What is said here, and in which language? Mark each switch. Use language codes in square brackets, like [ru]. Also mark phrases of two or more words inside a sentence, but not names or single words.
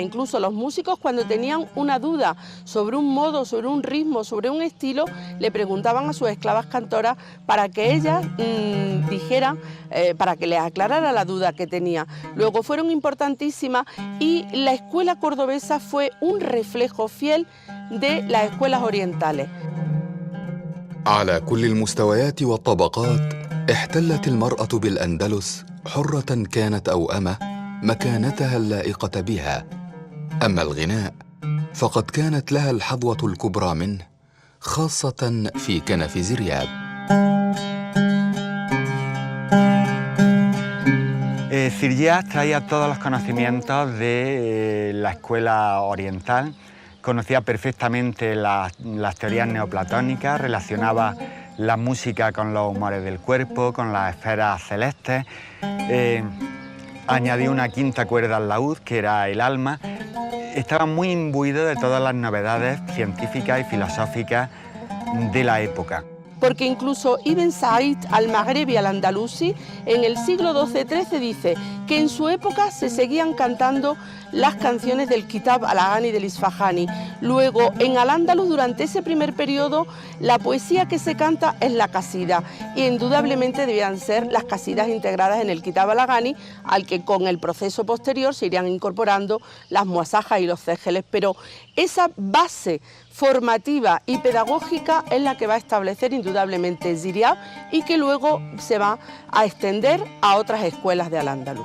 [es] Incluso los músicos, cuando tenían una duda sobre un modo, sobre un ritmo, sobre un estilo, le preguntaban a sus esclavas cantoras para que ellas dijeran, para que les aclarara la duda que tenía. Luego fueron importantísimas y la escuela cordobesa fue un reflejo fiel de las escuelas orientales. [ar] على كل المستويات والطبقات احتلت المرأة بالأندلس حرة كانت أو أمة مكانتها اللائقة بها. أما الغناء فقد كانت لها الحظوة الكبرى منه، خاصة في كنف زرياب. [es] Ziryab traía todos los conocimientos de la escuela oriental, conocía perfectamente las teorías neoplatónicas, relacionaba la música con los humores del cuerpo, con las esferas celestes, añadió una quinta cuerda al laúd, que era el alma. Estaba muy imbuido de todas las novedades científicas y filosóficas de la época. Porque incluso Ibn Said al-Maghrebi al-Andalusi en el siglo XII-XIII dice que en su época se seguían cantando las canciones del Kitab al-Aghani del Isfahani. Luego, en Al-Ándalus, durante ese primer periodo, la poesía que se canta es la qasida, y indudablemente debían ser las qasidas integradas en el Kitab al-Aghani, al que con el proceso posterior se irían incorporando las muasajas y los cégeles, pero esa base formativa y pedagógica es la que va a establecer indudablemente Ziryab y que luego se va a extender a otras escuelas de Al-Ándalus.